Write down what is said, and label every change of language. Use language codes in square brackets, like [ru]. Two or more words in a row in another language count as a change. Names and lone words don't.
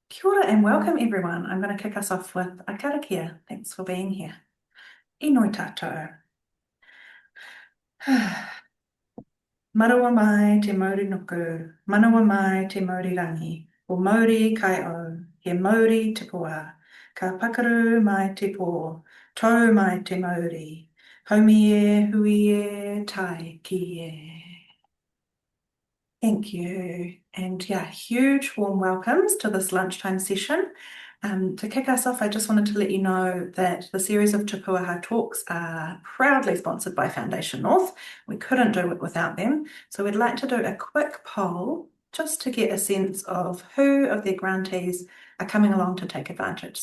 [mi] Kia ora [en] and welcome everyone. I'm going to kick us off with a karakia. Thanks for being here. [mi] I noi tātou. Marawa mai te mauri nuku, manawa mai te mauri rangi, o mauri kai o, he mauri te pua, ka pakaru mai te pō, tau mai te mauri, haumi e, hui e, tai ki e. [en] Thank you. And yeah, huge warm welcomes to this lunchtime session. To kick us off, I just wanted to let you know that the series of Pūaha Talks are proudly sponsored by Foundation North. We couldn't do it without them. So we'd like to do a quick poll just to get a sense of who of their grantees are coming along to take advantage.